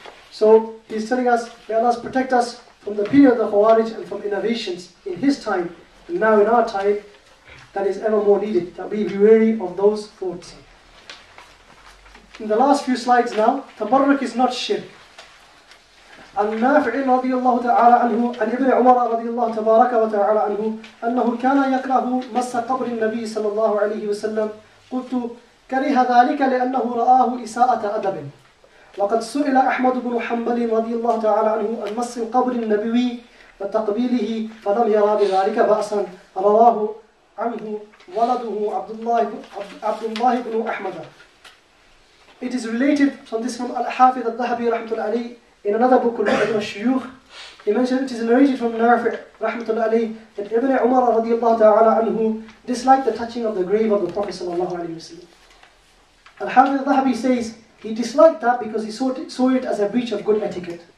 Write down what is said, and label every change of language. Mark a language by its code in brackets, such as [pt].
[en] So he's telling us, may Allah protect us from the opinion of the Khawarij and from innovations in his time, and now in our time, that is ever more needed, that we be wary of those thoughts. In the last few slides now, tabarruk is not shirk. [ar] عن نافع رضي الله تعالى عنه عن ابن عمر رضي الله تبارك وتعالى عنه أنه كان يكره مس قبر النبي صلى الله عليه وسلم. قلت كره ذلك لأنه رآه إساءة أدب. وقد سئل أحمد بن حنبل رضي الله تعالى عنه عن مس القبر النبوي وتقبيله فلم يرى بذلك بأسا. رواه عنه ولده عبد الله بن أحمد. [en] It is related from this from al-Hafidh al-Dhahabi rahmatullahi alayhi in another book called al-Shuyukh. He mentioned, it is narrated from Nafi' rahmatullahi alayhi that Ibn Umar radiyallahu ta'ala anhu disliked the touching of the grave of the Prophet sallallahu alayhi wa sallam. Al-Hafidh al-Dhahabi says he disliked that because he saw it as a breach of good etiquette.